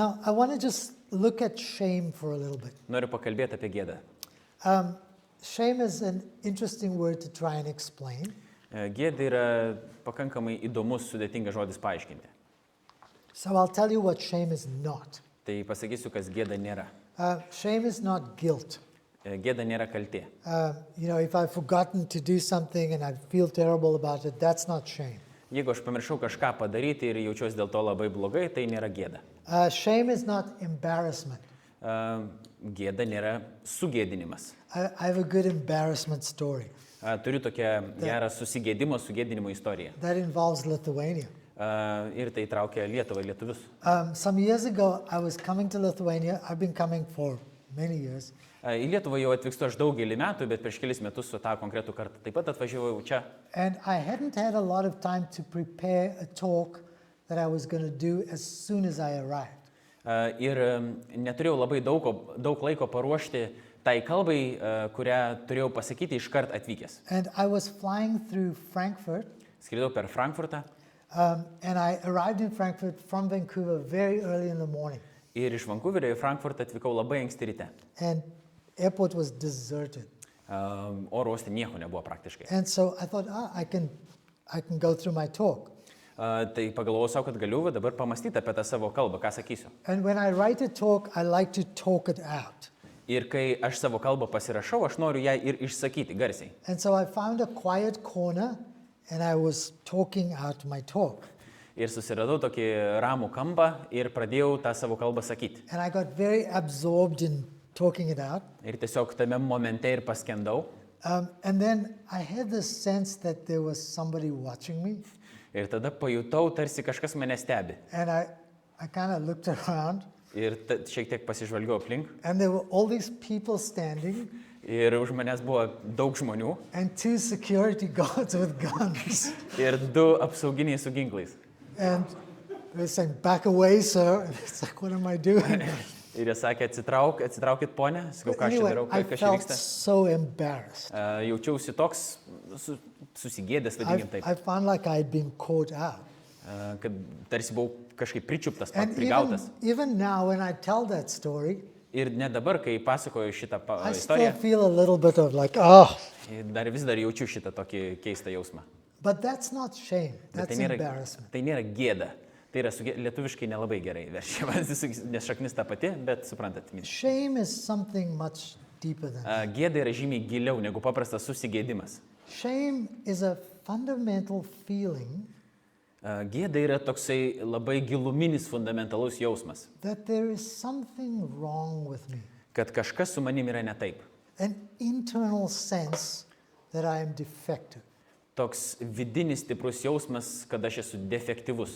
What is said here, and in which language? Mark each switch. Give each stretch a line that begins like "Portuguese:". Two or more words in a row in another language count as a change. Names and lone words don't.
English: Now, I want to just look at shame for a little bit.
Lithuanian: Noriu pakalbėti apie gėdą.
English: Shame is an interesting word to try and explain.
Lithuanian: Gėda yra pakankamai įdomus, sudėtingas žodis paaiškinti.
English: So I'll tell you what shame is not.
Lithuanian: Tai pasakysiu, kas gėda nėra.
English: Shame is not guilt.
Lithuanian: Gėda nėra kaltė.
English: If I've forgotten to do something and I feel terrible about it, that's not shame.
Lithuanian: Jeigu aš pamiršau kažką padaryti ir jaučiuosi dėl to labai blogai, tai nėra gėda.
English: Shame is not embarrassment.
Lithuanian: Gėda nėra sugėdinimas.
English: I have a good embarrassment story.
Lithuanian: Turiu tokią gerą sugėdinimo istoriją.
English: That involves Lithuania.
Lithuanian: Ir tai traukia Lietuvą, lietuvius.
English: Some years ago, I was coming to Lithuania. I've been coming for many years.
Lithuanian: Į Lietuvą jau atvykstu aš daugelį metų, bet prieš kelis metus su tą konkretų kartą taip pat atvažiavau čia.
English: And I hadn't had a lot of time to prepare a talk that I was going to do as soon as I arrived.
Lithuanian: Ir neturėjau labai daug laiko paruošti tai kalbai, kurią turėjau pasakyti iškart atvykęs.
English: And I was flying through Frankfurt.
Lithuanian: Skridau per Frankfurtą.
English: And I arrived in Frankfurt from Vancouver very early in the morning.
Lithuanian: Ir iš Vancouverio į Frankfurtą atvykau labai anksti ryte.
English: And airport was deserted.
Lithuanian: Oro uoste nieko nebuvo praktiškai.
English: And so I thought, I can go through my talk.
Lithuanian: Tai pagalvojau savo, kad galiu dabar pamastyti apie tą savo kalbą, ką sakysiu.
English: And when I write a talk, I like to talk it out.
Lithuanian: Ir kai aš savo kalbą pasirašau, aš noriu ją ir išsakyti garsiai.
English: And so I found a quiet corner and I was talking out my talk.
Lithuanian: Ir susiradau tokį ramų kampą ir pradėjau tą savo kalbą sakyti.
English: And I got very absorbed in talking it out.
Lithuanian: Ir tiesiog tame momente ir paskendau.
English: And then I had this sense that there was somebody watching me.
Lithuanian: Ir tada pajutau, tarsi kažkas mane stebi.
English: And I kind of looked around.
Lithuanian: Ir šiek tiek pasižvalgiau aplink.
English: And there were all these people standing.
Lithuanian: Ir už manęs buvo daug žmonių.
English: And 2 security guards with guns.
Lithuanian: Ir 2 apsauginiai su ginklais.
English: And they were saying, "Back away, sir." And it's like, what am I doing?
Lithuanian: Ir jie sakė, atsitraukit, ponė. Sakau, ką aš čia darau,
English: I
Lithuanian: kas čia
English: felt
Lithuanian: vyksta.
English: so embarrassed.
Lithuanian: Jaučiausi toks susigėdęs, vadinkim taip.
English: I found like I had been caught out.
Lithuanian: Kad tarsi buvau kažkaip pričiuptas,
English: And
Lithuanian: prigautas.
English: even now when I tell that story,
Lithuanian: Ir net dabar, kai pasakoju šitą
English: I still
Lithuanian: istoriją,
English: feel a little bit of like,
Lithuanian: vis dar jaučiu šitą tokį keistą jausmą.
English: But that's not shame.
Lithuanian: Bet
English: That's embarrassment.
Lithuanian: tai nėra gėda. Tai yra lietuviškai nelabai gerai verčiamas, nes šaknis ta pati, bet suprantat.
English: Shame is something much deeper than that.
Lithuanian: Gėda yra žymiai giliau negu paprastas susigėdimas.
English: Shame is a fundamental feeling
Lithuanian: Gėda yra toksai labai giluminis, fundamentalus jausmas,
English: that there is something wrong with me.
Lithuanian: kad kažkas su manim yra ne taip.
English: An internal sense that I am defective.
Lithuanian: Toks vidinis stiprus jausmas, kad aš esu defektyvus.